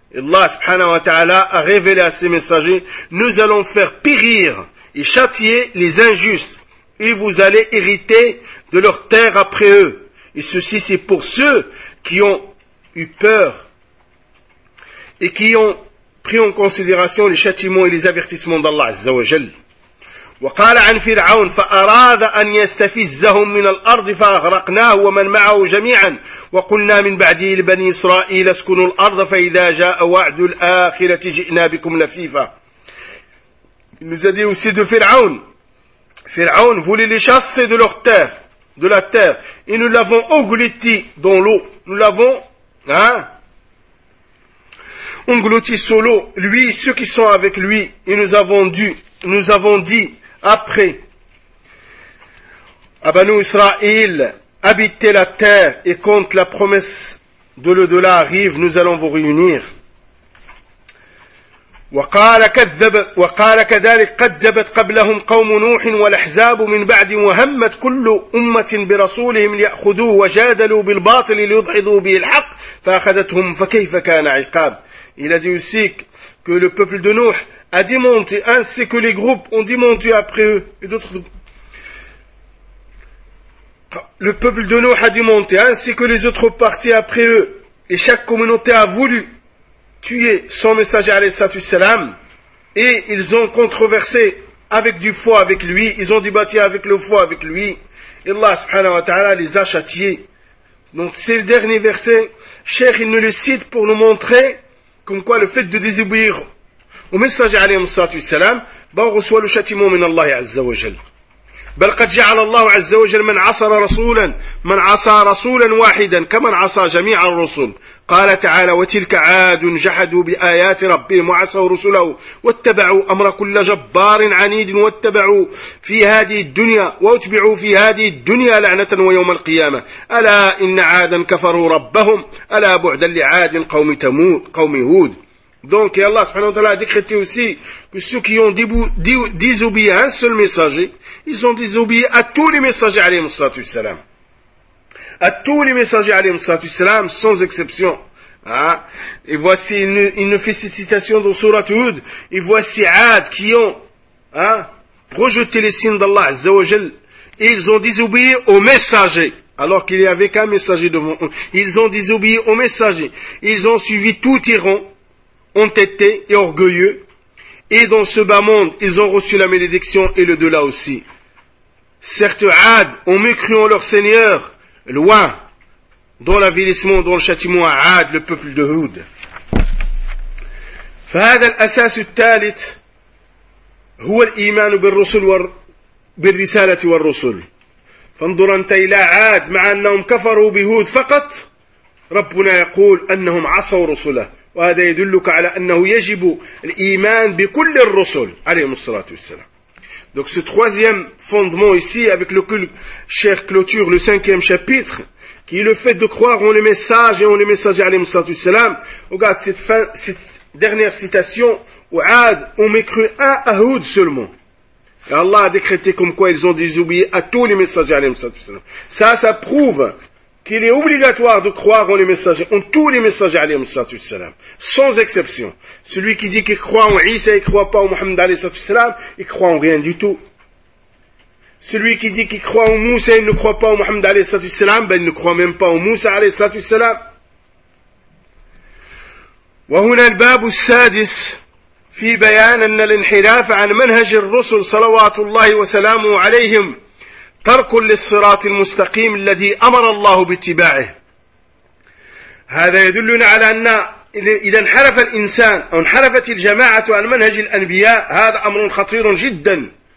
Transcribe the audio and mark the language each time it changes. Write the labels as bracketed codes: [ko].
[fr] Allah subhanahu wa ta'ala a révélé à ses messagers, nous allons faire périr et châtier les injustes, et vous allez hériter de leur terre après eux. Et ceci c'est pour ceux qui ont eu peur, et qui ont pris en considération les châtiments et les avertissements d'Allah azza wa jal. [ar] وقال عن فرعون فأراد أن يستفزهم من الأرض فأغرقناه ومن معه جميعا وقلنا من بعده لبني إسرائيل اسكنوا الأرض فإذا جاء وعد الآخرة جئنا بكم لفيفا. [fr] Nous a dit aussi de Pharaon. Pharaon voulait les chasser de leur terre, de la terre, et nous l'avons englouti dans l'eau. Nous l'avons englouti sous l'eau, lui et ceux qui sont avec lui, et nous avons dit après, Abanou Israël, habitez la terre et quand la promesse de l'au-delà arrive, nous allons vous réunir. [ar] وقال كذلك قدبت قبلهم قوم نوح والأحزاب من بعد وهمت كل أمة برسولهم ليأخذوه وجادلوا بالباطل ليضحضوا به الحق فأخذتهم فكيف كان عقاب. [fr] Il a dit aussi que le peuple de Nuh a démonté ainsi que les groupes ont démonté après eux et d'autres. Le peuple de Nuh a démonté ainsi que les autres parties après eux et chaque communauté a voulu tuer son messager alayhi salatu wasalam, et ils ont controversé avec du foi avec lui, ils ont débattu avec le foi avec lui, et Allah subhanahu wa ta'ala les a châtiés. Donc ces derniers versets, cher, il nous les cite pour nous montrer comme quoi le fait de désobéir au messager alayhi salatu wasalam, on reçoit le châtiment min Allah azza wa jal. [ar] بل قد جعل الله عز وجل من عصى رسولا واحدا كمن عصى جميع الرسل قال تعالى وتلك عاد جحدوا بآيات ربهم وعصوا رسله واتبعوا أمر كل جبار عنيد واتبعوا في هذه الدنيا واتبعوا في هذه الدنيا لعنة ويوم القيامة ألا إن عادا كفروا ربهم ألا بعدا لعاد قوم هود. [fr] Donc Allah subhanahu wa ta'ala a décrété aussi que ceux qui ont désobéi à un seul messager, ils ont désobéi à tous les messagers alayhi salatu wasalam. à tous les messagers alayhi salatu salam, sans exception. Hein? Et voici une félicitation dans surat Hud. Et voici Ad qui ont rejeté les signes d'Allah Azza wa Jal. Ils ont désobéi au messager. Alors qu'il n'y avait qu'un messager devant eux. Ils ont désobéi au messager. Ils ont suivi tout tyran, entêté et orgueilleux. Et dans ce bas monde, ils ont reçu la malédiction et le delà aussi. Certes, Ad ont mécru en leur Seigneur, loin, dans l'avilissement, dans le châtiment à Ad, le peuple de Houd. [ar] فهذا الأساس الثالث هو الإيمان بالرسل بالرسالة والرسل. فانظر أنت إلى عاد مع أنهم كفروا بهود فقط ربنا يقول أنهم عصوا رسله وهذا يدلك على أنه يجب الإيمان بكل الرسل عليهم الصلاة والسلام. [fr] Donc ce troisième fondement ici avec lequel cher clôture le cinquième chapitre qui est le fait de croire en les messages et en les messagers [ar] عليهم الصلاة والسلام. [fr] Regarde cette fin, cette dernière citation où عاد ont mécru à أهود seulement. Et Allah a décrété comme quoi ils ont désobéi à tous les messagers, alayhi salatu wassalam. Ça prouve qu'il est obligatoire de croire en les messagers, en tous les messagers, alayhi salatu wassalam. Sans exception. Celui qui dit qu'il croit en Isa, il ne croit pas en Mohammed, alayhi salatu wassalam, il croit en rien du tout. Celui qui dit qu'il croit en Moussa, il ne croit pas en Mohammed, alayhi salatu wassalam, ben il ne croit même pas en Moussa, alayhi salatu wassalam. [ar] Wa huna al-babu al-sadis. في بيان أن الانحراف عن منهج الرسل صلوات الله وسلامه عليهم ترك للصراط المستقيم الذي أمر الله باتباعه هذا يدلنا على أن إذا انحرف الإنسان أو انحرفت الجماعة عن منهج الأنبياء هذا أمر خطير جدا